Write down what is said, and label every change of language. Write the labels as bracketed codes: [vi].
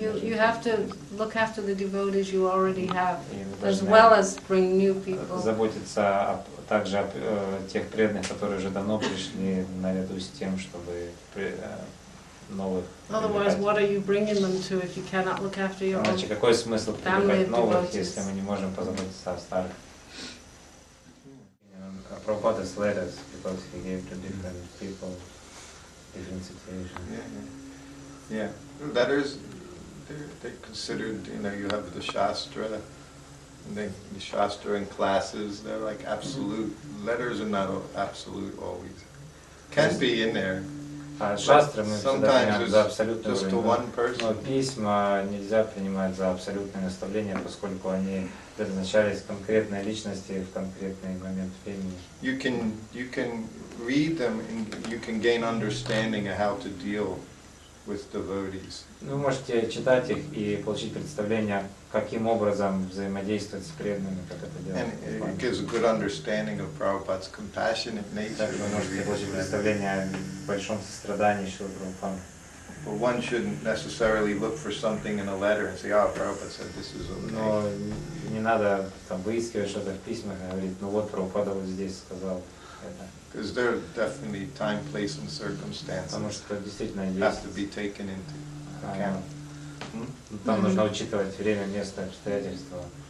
[en] You have to look after the devotees you already have, as well as bring new people. [ru] Заботиться также о тех преданных, которые уже давно пришли, наряду с тем, чтобы новых. [en] Otherwise, what are you bringing them to if you cannot look after your own? [ru] Иначе какой смысл привлекать новых, если мы не можем позаботиться о старых? [en] Prabhupada's letters, because he gave to different people, different situations. Yeah. Letters, they're considered, you have the Shastra, and the Shastra in classes, they're like absolute. Letters are not absolute always. Can be in there. [ru] Шастры мы всегда принимаем за абсолютное время. Но письма нельзя принимать за абсолютные наставления, поскольку они предназначались конкретной личности в конкретный момент времени. [en] You can read them and you can gain understanding of how to deal with devotees. [ru] Вы можете читать их и получить представление, каким образом взаимодействовать с преданными, как это делать. [en] And it gives a good understanding of Prabhupada's compassionate nature. [ru] Так вы можете получить представление о большом сострадании Шрилы Прабхупады. [en] But one shouldn't necessarily look for something in a letter and say, oh, Prabhupada said this is okay. [ru] Но не надо там выискивать что-то в письмах и говорить, ну вот Прабхупада вот здесь сказал это. [en] Because there are definitely time, place, and circumstances have to be taken into account. [ru] Там нужно учитывать время, место, обстоятельства.